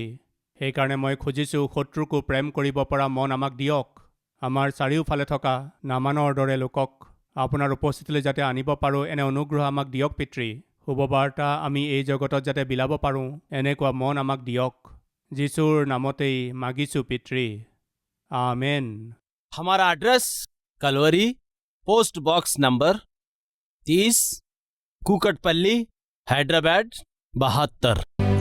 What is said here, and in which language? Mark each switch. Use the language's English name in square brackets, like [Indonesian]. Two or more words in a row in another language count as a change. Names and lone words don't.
[Assamese] সেইকাৰণে মই খুজিছোঁ, শত্ৰুকো প্ৰেম কৰিব পৰা মন আমাক দিয়ক। আমাৰ চাৰিওফালে থকা নামানৰ দৰে লোকক আপোনাৰ উপস্থিতিলৈ যাতে আনিব পাৰোঁ, এনে অনুগ্ৰহ আমাক দিয়ক পিতৃ। শুভবাৰ্তা আমি এই জগতত যাতে বিলাব পাৰোঁ, এনেকুৱা মন আমাক দিয়ক। যীশুৰ নামতেই মাগিছোঁ পিতৃ। आमेन। [Hindi] हमारा एड्रेस कलवरी, पोस्ट बॉक्स नंबर 30, कुकटपल्ली, हैदराबाद 72।